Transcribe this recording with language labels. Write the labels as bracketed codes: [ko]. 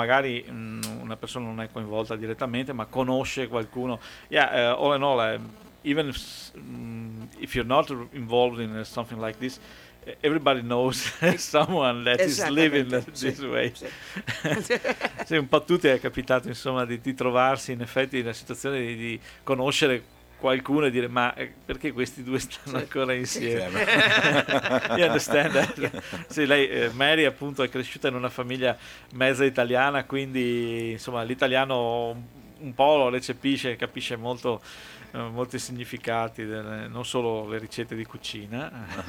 [it] Magari una persona non è coinvolta direttamente, ma conosce qualcuno. [en] Yeah, all in all, even if you're not involved in something like this, everybody knows someone that is living this [it] sì, [en] way. [it] Sì. Sì, un po' tutti è capitato, insomma, di trovarsi in effetti nella situazione di conoscere qualcuno e dire, ma perché questi due stanno ancora insieme? [en] You understand that? [it] Sì, lei, Mary, appunto, è cresciuta in una famiglia mezza italiana, quindi insomma l'italiano un po' lo recepisce, capisce molto, molti significati, non solo le ricette di cucina.